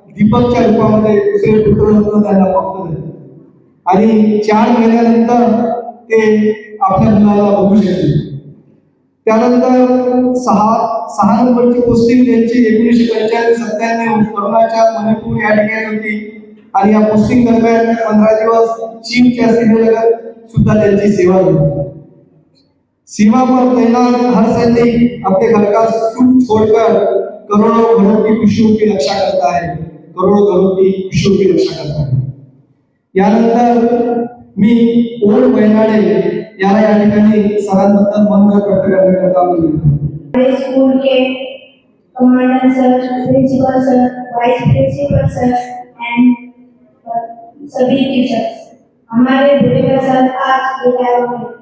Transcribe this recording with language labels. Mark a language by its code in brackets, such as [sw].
[mr] दीपकच्या रूपामध्ये दुसरे पुत्ररत्न त्यांना प्राप्त झाले आणि 4 महिन्यानंतर ते आपल्या मुलाला बघू शकले. त्यानंतर 6 नंबरची पोस्टिंग त्यांची 1995-97 करोनाच्या मणिपूर या ठिकाणी होती. आणि या पोस्टिंग दरम्यान 15 दिवस चीनच्या सीमेलगत सुद्धा त्यांची सेवा झाली. [hi] सीमा पर तैनात हर सैनिक अपने घर का सुख छोड़कर करोड़ों घरों की खुशियों की रक्षा करता है, करोड़ों घरों की खुशियों की रक्षा करता है. [mr] यानंतर मी ओढ बैनाडे याला या ठिकाणी सरांबद्दल मनोगत व्यक्त करण्याकरता बोलतो. [hi] स्कूल के commander sir, principal sir, vice principal sir and सभी टीचर्स, हमारे बुजुर्ग सर आज विदाई हुए.